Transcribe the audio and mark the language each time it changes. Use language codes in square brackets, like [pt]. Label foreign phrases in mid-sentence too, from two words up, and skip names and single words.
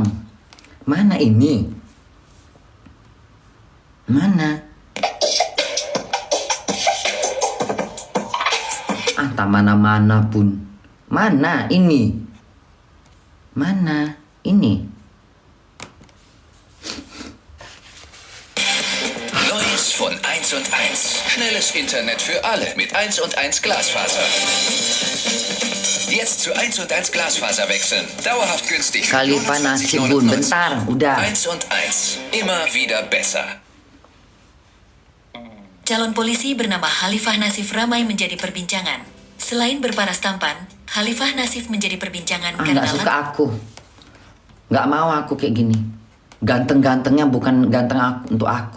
[id] Mana ini? Mana? Tak mana-mana pun. Mana ini? Mana ini? [de] Neues von 1&1. Schnelles Internet für alle mit 1&1 Glasfaser. Jetzt zu 1&1 Glasfaser wechseln. Dauerhaft günstig. [id] Khalifah Nasib Bun, bentar, udah. [de] 1&1. Immer wieder besser. [id] Calon polisi bernama Khalifah Nasif ramai menjadi perbincangan. Selain berparas tampan, Khalifah Nasif menjadi perbincangan karena nggak suka aku. Nggak mau aku kayak gini. Ganteng-gantengnya bukan ganteng untuk aku.